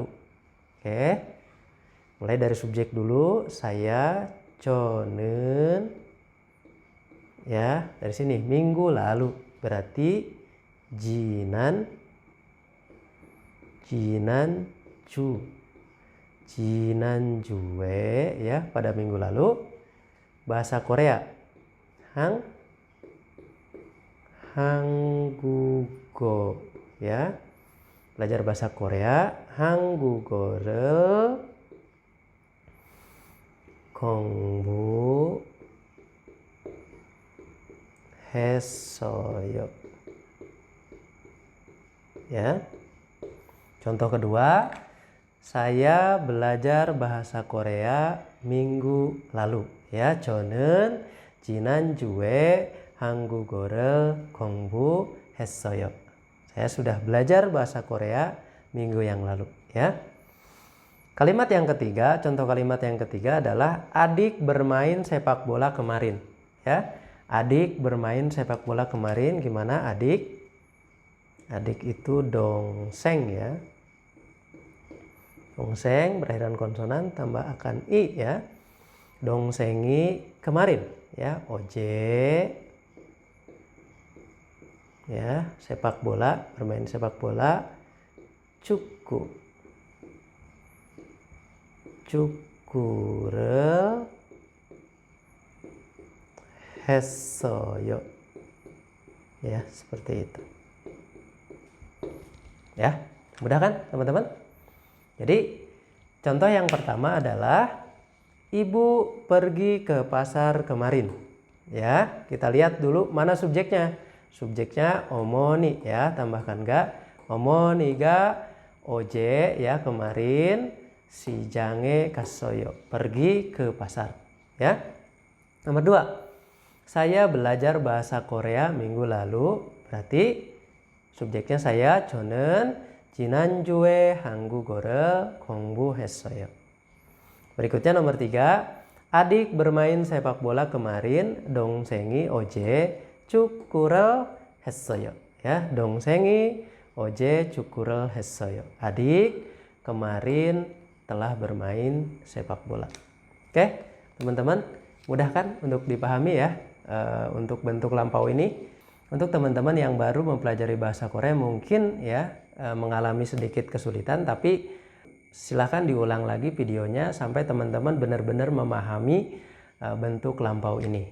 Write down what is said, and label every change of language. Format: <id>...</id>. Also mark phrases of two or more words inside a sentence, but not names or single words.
<id>Oke, mulai dari subjek dulu, saya 저는 ya, dari sini minggu lalu berarti 지난주에 ya, pada minggu lalu. Bahasa Korea 한국어 ya, belajar bahasa Korea,</id> <ko>한국어를 공부했어요.</ko> <id>Ya. Contoh kedua, saya belajar bahasa Korea minggu lalu. Ya,</id> <ko>저는 지난주에 한국어를 공부했어요.</ko> <id>Saya sudah belajar bahasa Korea minggu yang lalu. Ya. Kalimat yang ketiga, contoh kalimat yang ketiga adalah adik bermain sepak bola kemarin. Ya, adik bermain sepak bola kemarin. Gimana adik? Adik itu dongseng ya. Dongseng berakhiran konsonan tambah akan i ya. Dongsengi kemarin ya. Oje ya, sepak bola, bermain sepak bola.</id> <ko>축구를 했어요.</ko> <id>Ya, seperti itu. Ya, mudah kan teman-teman? Jadi contoh yang pertama adalah ibu pergi ke pasar kemarin. Ya, kita lihat dulu mana subjeknya. Subjeknya omoni ya, tambahkan ga.</id> <ko>어머니가 어제</ko> <id>ya, kemarin,</id> <ko>시장에 갔어요,</ko> <id>pergi ke pasar ya. Nomor 2, saya belajar bahasa Korea minggu lalu, berarti subjeknya saya,</id> <ko>저는 지난주에 한국어를 공부했어요.</ko> <id>Berikutnya nomor 3. Adik bermain sepak bola kemarin.</id> <ko>동생이 어제 축구를 했어요. Ya, 동생이 어제 축구를 했어요.</ko> <id>Adik kemarin telah bermain sepak bola. Oke, teman-teman, mudah kan untuk dipahami ya untuk bentuk lampau ini. Untuk teman-teman yang baru mempelajari bahasa Korea mungkin ya mengalami sedikit kesulitan, tapi silahkan diulang lagi videonya sampai teman-teman benar-benar memahami bentuk lampau ini.</id>